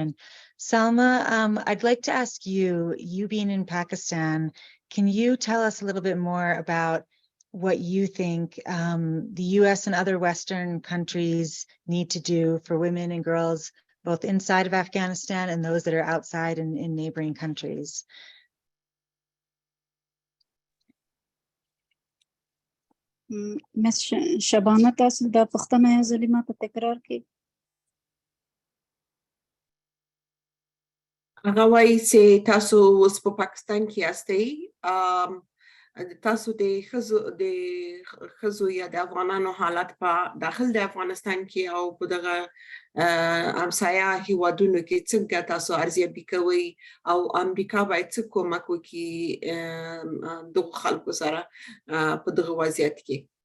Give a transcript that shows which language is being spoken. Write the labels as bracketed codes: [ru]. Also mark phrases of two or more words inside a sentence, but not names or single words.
[en] Salma, I'd like to ask you being in Pakistan, can you tell us a little bit more about what you think the US and other Western countries need to do for women and girls, both inside of Afghanistan and those that are outside in neighboring countries? [ps] مس شبانه تاسو دا پښتنه یو ځلې ما ته تکرار کړئ. هغه وایي چې تاسو اوس په پاکستان کې یاستئ، تاسو د ښځو یا د افغانانو حالت په داخل د افغانستان کې او په دغه همسایه هیوادونو کې څنګه تاسو ارزیابي کوئ او امریکا باید څه کومک وکړي دغو خلکو سره په دغه وضعیت کې؟